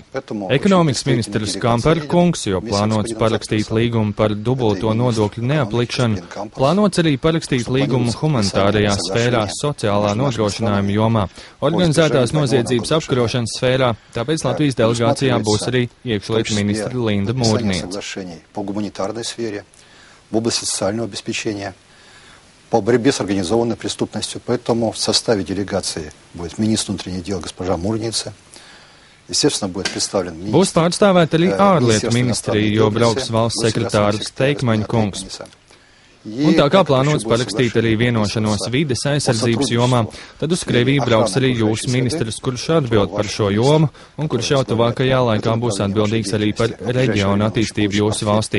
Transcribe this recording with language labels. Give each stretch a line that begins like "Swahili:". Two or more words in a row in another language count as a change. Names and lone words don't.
Latvian: Ekonomikas ministrs Kampera kungs, jo plānots parakstīt līgumu par dubulto nodokļu neaplikšanu, plānots arī parakstīt līgumu humanitārajā sfērā, sociālā nodrošinājuma jomā, organizētās noziedzības apkarošanas sfērā, tāpēc Latvijas delegācijā būs arī iekšlietu ministra Linda Mūrniece.
Russian: В области социального обеспечения, по борьбе с организованной преступностью. Поэтому в составе делегации будет министр внутренних дел госпожа Mūrniece. Естественно, будет представлен министр.
Latvian: Būs pārstāvēta arī ārlietu ministrija, jo brauks valsts sekretārs Teikmaņa kungs. Un tā kā plānots parakstīt arī vienošanos vides aizsardzības jomā, tad uz Krieviju brauks arī jūsu ministrs, kurš atbild par šo jomu un kurš jau tuvākajā laikā būs atbildīgs arī par reģionu attīstību jūsu valstī.